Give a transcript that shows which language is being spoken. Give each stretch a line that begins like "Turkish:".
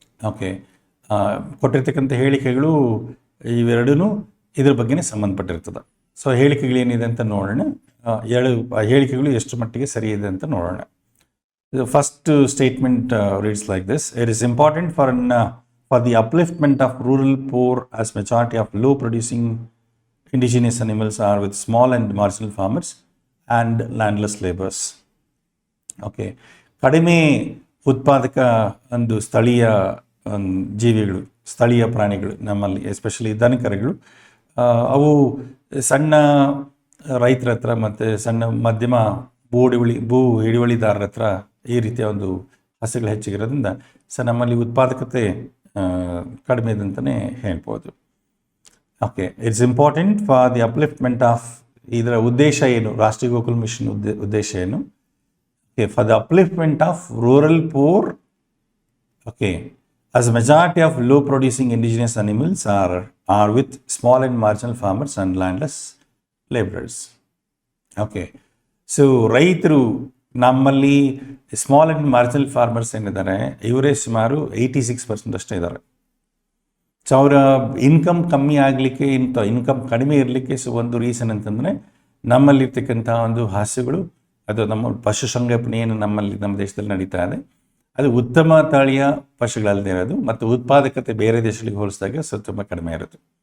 Kannada: Okay, ಕೊಟ್ಟಿರ್ತಕ್ಕಂಥ ಹೇಳಿಕೆಗಳು ಇವೆರಡೂ ಇದ್ರ ಬಗ್ಗೆನೇ ಸಂಬಂಧಪಟ್ಟಿರ್ತದೆ. ಸೊ ಹೇಳಿಕೆಗಳೇನಿದೆ ಅಂತ ನೋಡೋಣ. ಹೇಳಿಕೆಗಳು ಎಷ್ಟು ಮಟ್ಟಿಗೆ ಸರಿ ಇದೆ ಅಂತ ನೋಡೋಣ.
English: First statement reads like this: it is important for the upliftment of rural poor, as majority of low producing indigenous animals are with small and marginal farmers and landless laborers.
Kannada: Okay, ಕಡಿಮೆ ಉತ್ಪಾದಕ ಒಂದು ಸ್ಥಳೀಯ ಜೀವಿಗಳು, ಸ್ಥಳೀಯ ಪ್ರಾಣಿಗಳು ನಮ್ಮಲ್ಲಿ especially ದನಕರುಗಳು, ಅವು ಸಣ್ಣ ರೈತರ ಹತ್ರ ಮತ್ತು ಸಣ್ಣ ಮಧ್ಯಮ ಭೂ ಹಿಡುವಳಿದಾರರ ಹತ್ರ ಈ ರೀತಿಯ ಒಂದು ಹಸುಗಳು ಹೆಚ್ಚಿಗಿರೋದ್ರಿಂದ ಸೊ ನಮ್ಮಲ್ಲಿ ಉತ್ಪಾದಕತೆ ಕಡಿಮೆ ಇದೆ ಅಂತಲೇ ಹೇಳ್ಬೋದು. Okay,
English: it's important for the upliftment of,
Kannada: ಇದರ ಉದ್ದೇಶ ಏನು? ರಾಷ್ಟ್ರೀಯ ಗೋಕುಲ್ ಮಿಷನ್ ಉದ್ದೇಶ ಏನು?
English: Okay, for the upliftment of rural poor, okay, as a majority of low producing indigenous animals are with small and marginal farmers and landless laborers.
Kannada: Okay so ರೈತರು ನಮ್ಮಲ್ಲಿ small and marginal farmers ಏನಿದ್ದಾರೆ ಇವರೇ ಸುಮಾರು 86% ಅಷ್ಟೇ ಇದ್ದಾರೆ. So ಅವರ income ಕಮ್ಮಿ ಆಗಲಿಕ್ಕೆ ಇನ್ಕಮ್ ಕಡಿಮೆ ಇರಲಿಕ್ಕೆ ಸೊ ಒಂದು ರೀಸನ್ ಅಂತಂದರೆ ನಮ್ಮಲ್ಲಿರ್ತಕ್ಕಂಥ ಒಂದು ಹಸುಗಳು ಅದು ನಮ್ಮ ಪಶುಸಂಗೋಪನೆ ಏನು ನಮ್ಮ ದೇಶದಲ್ಲಿ ನಡೀತಾ ಇದೆ ಅದು ಉತ್ತಮ ತಳಿಯ ಪಶುಗಳಲ್ಲದೆ ಇರೋದು ಮತ್ತು ಉತ್ಪಾದಕತೆ ಬೇರೆ ದೇಶಗಳಿಗೆ ಹೋಲಿಸಿದಾಗ ಸೊ ತುಂಬ ಕಡಿಮೆ ಇರೋದು.